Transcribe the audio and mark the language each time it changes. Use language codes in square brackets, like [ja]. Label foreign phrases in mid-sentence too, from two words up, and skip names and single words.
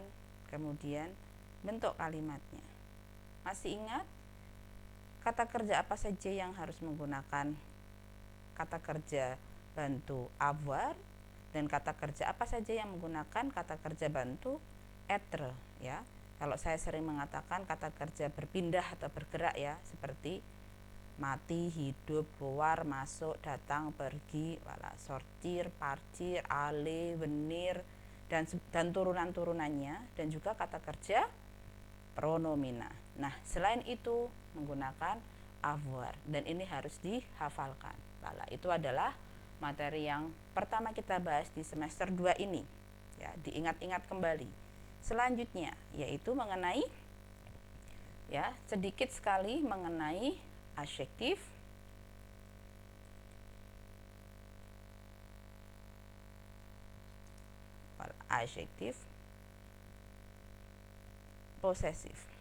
[id] Kemudian bentuk kalimatnya. Masih ingat kata kerja apa saja yang harus menggunakan kata kerja bantu avoir, dan kata kerja apa saja yang menggunakan kata kerja bantu être ya. Kalau saya sering mengatakan kata kerja berpindah atau bergerak ya, seperti mati, hidup, keluar, masuk, datang, pergi, [fr] sortir, partir, aller, venir, [id] dan turunan-turunannya, dan juga kata kerja pronomina. Nah, selain itu menggunakan avoir, dan ini harus dihafalkan. Voilà, itu adalah materi yang pertama kita bahas di semester 2 ini. Ya, diingat-ingat kembali. Selanjutnya yaitu mengenai sedikit sekali mengenai adjektif, adjektif posesif.